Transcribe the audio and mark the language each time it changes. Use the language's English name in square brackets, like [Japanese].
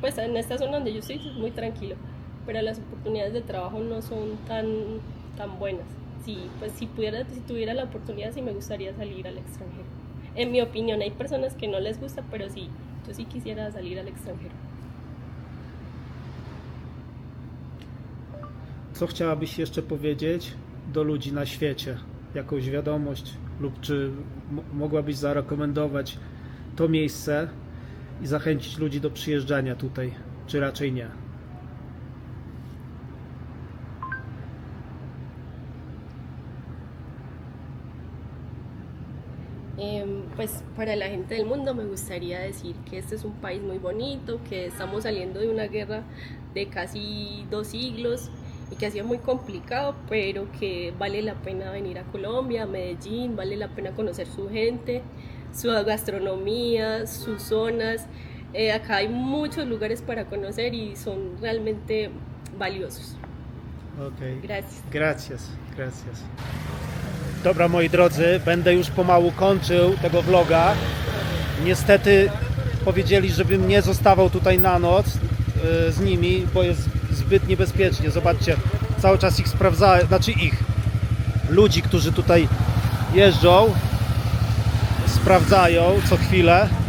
[Spanish] Pues en esta zona donde yo estoy es muy tranquilo, pero las oportunidades de trabajo no son tan buenas. Sí, pues si tuviera la oportunidad, sí me gustaría salir al extranjero. En mi opinión, hay personas que no les gusta, pero sí, yo sí quisiera salir al extranjero. [Polish] Co chciałabyś jeszcze powiedzieć do ludzi na świecie? Jakąś wiadomość lub czy mogłabyś zarekomendować to miejsce i zachęcić ludzi do przyjeżdżania tutaj, czy raczej nie? [Spanish] Pues para la gente del mundo me gustaría decir que este es un país muy bonito, que estamos saliendo de una guerra de casi 2 siglos y que ha sido muy complicado, pero que vale la pena venir a Colombia, a Medellín, vale la pena conocer su gente, su gastronomía, sus zonas. Acá hay muchos lugares para conocer y son realmente valiosos. Okej. Gracias. Gracias, gracias. [Polish] Dobra, moi drodzy, będę już pomału kończył tego vloga. Niestety powiedzieli, żebym nie zostawał tutaj na noc z nimi, bo jest zbyt niebezpiecznie. Zobaczcie, cały czas ich sprawdzałem, znaczy ludzi, którzy tutaj jeżdżą, sprawdzają co chwilę.